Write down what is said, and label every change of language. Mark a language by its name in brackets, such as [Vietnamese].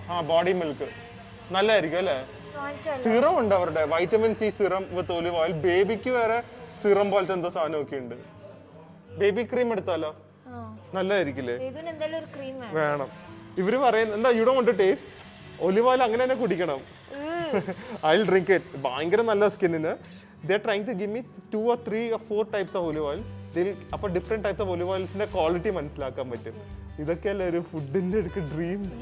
[Malayalam] Body milk നല്ലതായിരിക്കും അല്ലേ. Serum ഉണ്ട് അവരുടെ, വൈറ്റമിൻ സി സിറം വിത്ത് ഒലിവ് ഓയിൽ. ബേബിക്ക് വേറെ സിറം പോലത്തെ എന്തോ സാധനമൊക്കെ ഉണ്ട്. ബേബി ക്രീം എടുത്താലോ നല്ലതായിരിക്കില്ലേ? വേണം. ഇവര് പറയുന്നത് എന്താ, [English] you don't want to taste olive oil, [Malayalam] അങ്ങനെ തന്നെ കുടിക്കണം. [English] I will drink it. [Malayalam] ഭയങ്കര നല്ല സ്കിന്നിന്. [English] They're trying to give me 2 or 3 or 4 types of olive oils. [Malayalam] അപ്പോൾ different types of olive ഓയിൽസിന്റെ quality മനസ്സിലാക്കാൻ പറ്റും. ഇതൊക്കെയല്ലേ ഒരു ഫുഡിന്റെ ഒരു ഡ്രീം.